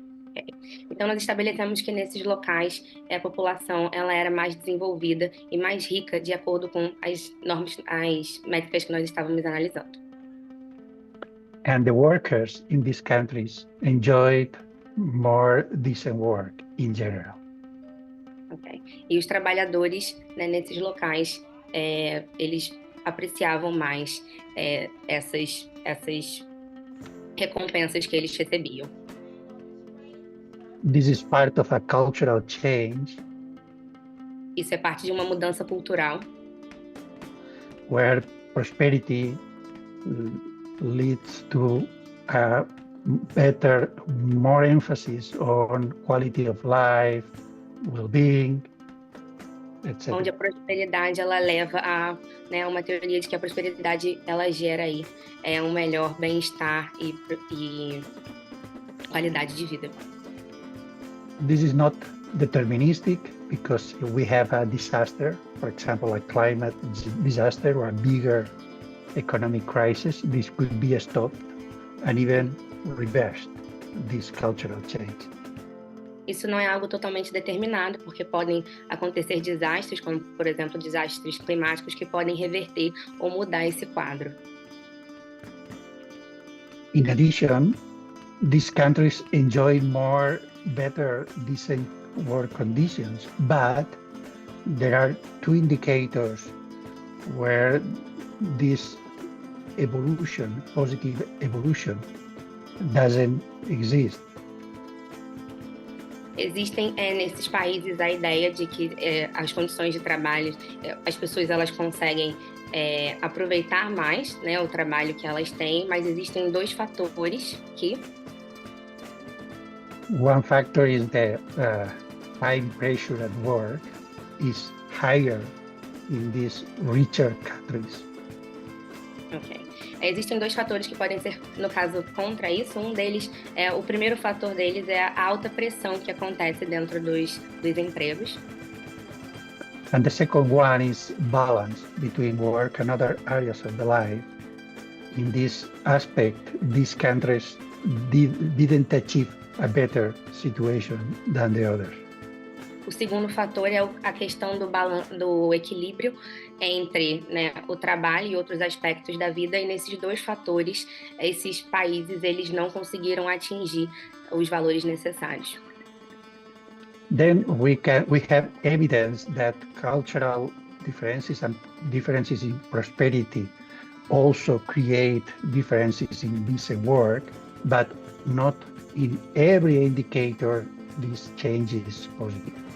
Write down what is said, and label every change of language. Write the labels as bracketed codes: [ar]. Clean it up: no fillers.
[en] Okay. [pt] Então, nós estabelecemos que nesses locais a população ela era mais desenvolvida e mais rica de acordo com as normas, as métricas que nós estávamos analisando. [en] And the workers in these countries enjoyed more decent work in general. Okay. [pt] E os trabalhadores, né, nesses locais, eles apreciavam mais essas recompensas que eles recebiam. [en] This is part of a cultural change. [pt] Isso é parte de uma mudança cultural. [en] Where prosperity leads to better, more emphasis on quality of life, well-being, etc. [pt] Onde a prosperidade ela leva a, né, uma teoria de que a prosperidade ela gera aí um melhor bem-estar e qualidade de vida. [en] This is not deterministic because we have a disaster, for example, a climate disaster or a bigger economic crisis. This could be stopped and even reversed, this cultural change. [pt] Isso não é algo totalmente determinado, porque podem acontecer desastres, como, por exemplo, desastres climáticos, que podem reverter ou mudar esse quadro. [en] In addition, these countries enjoy better, decent work conditions, but there are two indicators where this evolution, positive evolution, doesn't exist. [pt] Existem nesses países a ideia de que as condições de trabalho, as pessoas elas conseguem aproveitar mais, né, o trabalho que elas têm, mas existem dois fatores que... [en] One factor is the time pressure at work is higher in these richer countries. Okay. [pt] Existem dois fatores que podem ser, no caso, contra isso. Um deles, o primeiro fator deles é a alta pressão que acontece dentro dos empregos. [en] And the second one is balance between work and other areas of the life. In this aspect, these countries didn't achieve a better situation than the others. [pt] O segundo fator é a questão do equilíbrio entre, né, o trabalho e outros aspectos da vida, e nesses dois fatores, esses países eles não conseguiram atingir os valores necessários. [en] Then we have evidence that cultural differences and differences in prosperity also create differences in decent work, but not in every indicator this change is positive.